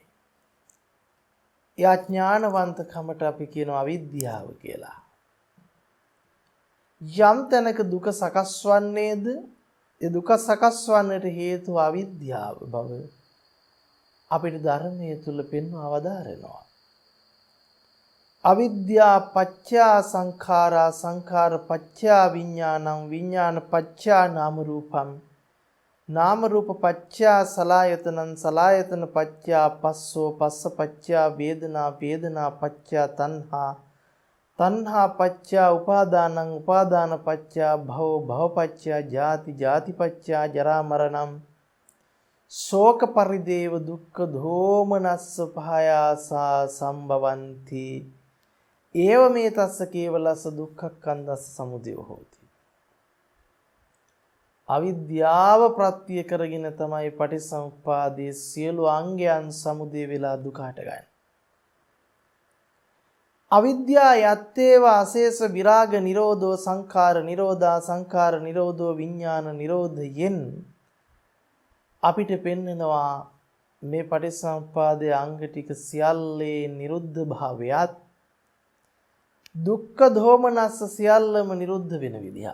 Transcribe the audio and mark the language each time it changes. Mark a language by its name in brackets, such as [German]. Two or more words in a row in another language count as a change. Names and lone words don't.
[Sinhala] ඒ අඥානවන්තකමට අපි කියනවා අවිද්‍යාව කියලා. යම් තැනක දුක සකස් වන්නේද, ඒ දුක සකස් වන්නට හේතුව අවිද්‍යාව බව අපිට ධර්මයේ තුල පෙන්වා වදාරනවා. [Pali] අවිද්‍යා පච්චා සංඛාරා, සංඛාර පච්චා විඥානං, විඥාන පච්චා නාම රූපං, නාම රූප පච්චා සලආයතනං, සලආයතන පච්චා පස්සෝ, පස්ස පච්චා වේදනා, වේදනා පච්චා තණ්හා, තණ්හා පච්චා උපාදානං, උපාදාන පච්චා භව, භව පච්චා ජාති, ජාති පච්චා ජරා මරණං, ශෝක පරිදේව දුක්ඛ දෝමනස්ස පහයාසා සම්භවಂತಿ ඒව මේ තස්ස කේවලස්ස දුක්ඛක්ඛන්දස්ස සමුදය හෝති. [Sinhala] අවිද්‍යාව ප්‍රත්‍ය කරගෙන තමයි පටිසමුප්පාදයේ සියලු අංගයන් සමුදය වෙලා දුක හටගන්නේ. [Pali] අවිද්‍යා යත්තේව අශේෂ විරාග නිරෝධෝ සංඛාර නිරෝධා සංඛාර නිරෝධෝ [Sinhala] විඥාන නිරෝධයෙන් අපිට පෙන්නනවා මේ පටිසමුප්පාදයේ අංග ටික සියල්ලේ නිරුද්ධ භාවයත් දුක්ඛ දෝමනස්ස සියල්ලම නිරුද්ධ වෙන විදිහ.